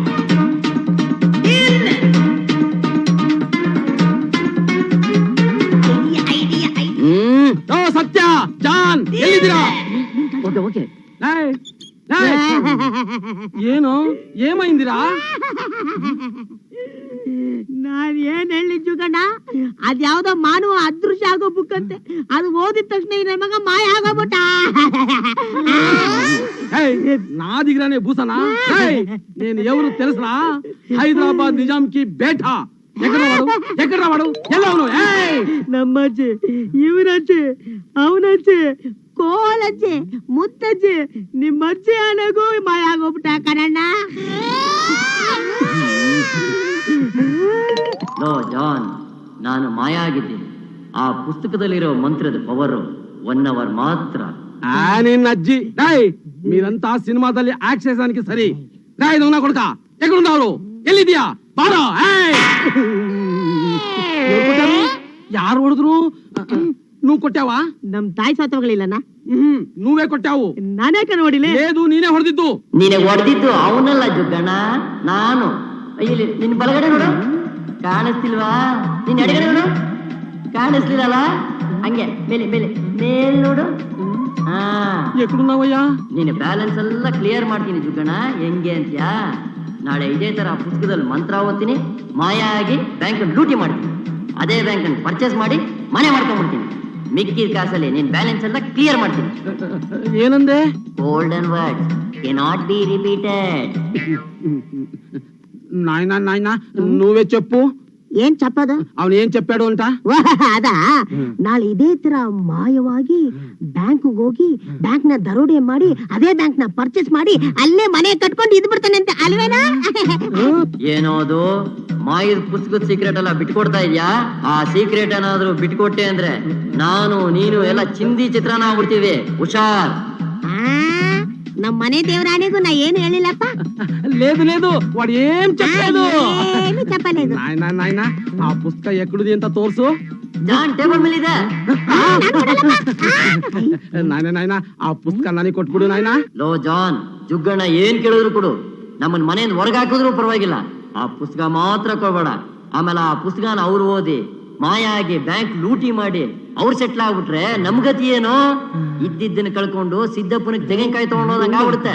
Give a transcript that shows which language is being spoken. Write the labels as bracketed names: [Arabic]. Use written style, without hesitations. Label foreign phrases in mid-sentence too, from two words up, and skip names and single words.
[Kannada] ಓ ಸತ್ಯ, ಜಾನ್ ಎಲ್ಲಿದ್ದೀರಾ? ಓಕೆ ಓಕೆ. ಏಯ್, ಏಯ್. ಏನು ಏಮೈಂದಿರಾ? ನಾನ್ ಏನ್ ಹೇಳಿದ್ದು ಕಣ, ಅದ್ಯಾವ್ದೋ ಮಾನವ ಅದೃಶ್ಯ ಆಗೋ ಬುಕ್ ಅಂತೆ. ಅದು ಓದಿದ ತಕ್ಷಣ ಈ ನನ್ ಮಗ ಮಾಯ ಆಗೋಗ್ಬಿಟ್ಟ. [Telugu] నాదిగిరానే భూసనా నేను ఎవరు తెలుసా? హైదరాబాద్ నిజాం [Hindi] की बेटा. [Telugu] ఎక్కడ వాడు ఎలా [Kannada] ನಮ್ಮಜ್ಜಿ, ಇವನಜ್ಜಿ, ಅವನಜ್ಜಿ, ಕೋಲಜ್ಜಿ, ಮುತ್ತಜ್ಜಿ, ನಿಮ್ಮಜ್ಜಿ ಅನಗೂ ಮಾಯ ಆಗೋಗ್ಬಿಟ್ಟ ಕಣಣ್ಣ. ಲೋ ಜಾನ್, ನಾನು ಮಾಯ ಆಗಿದ್ದೀನಿ. ಆ ಪುಸ್ತಕದಲ್ಲಿರೋ ಮಂತ್ರದ ಪವರ್ 1 hour ಮಾತ್ರ. [Telugu] నిన్న అజ్జి మీరంతా సినిమాದಲ್ಲಿ యాక్ట్ చేసానికి సరి. దొంగ కొడుక ఎక్కడున్నారు? [Kannada] ಎಲ್ಲಿದಿಯಾ ಬಾರಾ? ಯಾರು ಹೊಡೆದ್ರು? [Telugu] నువ్వు కొట్టావా? [Kannada] ನಮ್ ತಾಯಿ ಸತ್ತೋಗ್ಲಿಲ್ಲನ? [Telugu] నువ్వే కొట్టావు. [Kannada] ನಾನೇ ಕಣ ಹೊಡಿಲಿ? లేదు, ನೀನೇ ಹೊಡೆದಿದ್ದು. ನೀನೆ ಹೊಡೆದಿದ್ದು ಅವನಲ್ಲ ಜುಗ್ಗಣ್ಣ, ನಾನು. ಇಲ್ಲಿ ನಿನ್ ಬಲಗಡೆ ನೋಡು, ಕಾಣಿಸ್ತಿಲ್ವಾ? ನಿನ್ ಎಡಗಡೆ ನೋಡು, ಕಾಣಿಸ್ಲಿಲ್ಲಲ್ಲ? ಹಂಗೆ ಮೇಲೆ ಮೇಲೆ ಮೇಲ್ ನೋಡು. ಹಾ, [Telugu] ఎక్కడున్నావయ్యా? [Kannada] ನೀನು ಬ್ಯಾಲೆನ್ಸ್ ಎಲ್ಲ ಕ್ಲಿಯರ್ ಮಾಡ್ತೀನಿ ಜುಗ್ಗಣ್ಣ. ಹೆಂಗೆ ಅಂತ್ಯಾ? ನಾಳೆ ಇದೇ ತರ ಪುಸ್ತಕದಲ್ಲಿ ಮಂತ್ರ ಓದ್ತೀನಿ, ಮಾಯ ಆಗಿ ಬ್ಯಾಂಕ್ ಲೂಟಿ ಮಾಡ್ತೀನಿ. ಅದೇ ಬ್ಯಾಂಕ್ ಅನ್ನು ಪರ್ಚೇಸ್ ಮಾಡಿ ಮನೆ ಮಾಡ್ಕೊಂಡ್ಬಿಡ್ತೀನಿ. ಮಿಕ್ಕಿದ ಕಾಸಲ್ಲಿ ನೀನ್ ಬ್ಯಾಲೆನ್ಸ್ ಎಲ್ಲ ಕ್ಲಿಯರ್ ಮಾಡ್ತೀನಿ. ಏನಂದೆ? [English] Golden word cannot be repeated. [Telugu] నాయనా నాయనా నువ్వే చెప్పు. [Kannada] ಏನ್ ಚಪ್ಪದ? ಅವನು ಏನ್ చెప్పాడు ಅಂತ? ಅದ ನಾಳೆ ಇದೇ ತರ ಮಾಯವಾಗಿ ಬ್ಯಾಂಕ್ ಹೋಗಿ ಬ್ಯಾಂಕ್ ನ ದರೋಡೆ ಮಾಡಿ ಅದೇ ಬ್ಯಾಂಕ್ ನ ಪರ್ಚೇಸ್ ಮಾಡಿ ಅಲ್ಲೇ ಮನೆ ಕಟ್ಕೊಂಡು ಇದ್ ಬಿಡ್ತಾನೆ ಅಂತ ಅಲ್ವೇನಾ? ಏನೋದು ಮಾಯದ ಪುಸ್ತಕದ ಸೀಕ್ರೆಟ್ ಎಲ್ಲ ಬಿಟ್ಕೊಡ್ತಾ ಇದ್ಯಾ? ಆ ಸೀಕ್ರೆಟ್ ಏನಾದ್ರು ಬಿಟ್ಕೊಟ್ಟೆ ಅಂದ್ರೆ ನಾನು ನೀನು ಎಲ್ಲ ಚಿಂದಿ ಚಿತ್ರಾನ್ನ ಆಗ್ಬಿಡ್ತೀವಿ. ಹುಷಾರ್. ನಮ್ ಮನೆ ದೇವರಾಣಿಗೂ ನಾ ಏನು ಹೇಳಿಲ್ಲಪ್ಪ. [Telugu] లేదు లేదు, వాడు ఏం చెప్పలేదు. [Kannada] ಏನು చెప్పలేదు. [Telugu] నాయనా నాయనా ఆ పుస్తక ఎక్కడిది [Kannada] ಅಂತ ತೋರ್ಸು. ಜಾನ್ ಟೇಬಲ್ ಮೇಲೆ ಇದೆ. [Telugu] నాయనా నాయనా ఆ పుస్తಕ [Kannada] ನನಗೆ ಕೊಟ್ಬಿಡು ನಾಯನಾ. ಲೋ ಜಾನ್, ಜುಗ್ಗಣ್ಣ ಏನ್ ಕೇಳಿದ್ರು ಕೊಡು. ನಮ್ಮನ್ ಮನೆಯಿಂದ ಹೊರಗೆ ಹಾಕಿದ್ರು ಪರವಾಗಿಲ್ಲ, ಆ ಪುಸ್ತಕ ಮಾತ್ರ ಕೊಡ್ಬೇಡ. ಆಮೇಲೆ ಆ ಪುಸ್ತಕನ ಅವ್ರು ಓದಿ ಮಾಯ ಆಗಿ ಬ್ಯಾಂಕ್ ಲೂಟಿ ಮಾಡಿ ಅವ್ರು ಸೆಟ್ಲ್ ಆಗ್ಬಿಟ್ರೆ ನಮ್ಗತಿ ಏನು? ಇದ್ದಿದ್ದನ್ನ ಕಳ್ಕೊಂಡು ಸಿದ್ದಪ್ಪನ ತೆಂಗಿನಕಾಯಿ ತಗೊಂಡೋದಂಗ ಆಗ್ಬಿಡುತ್ತೆ.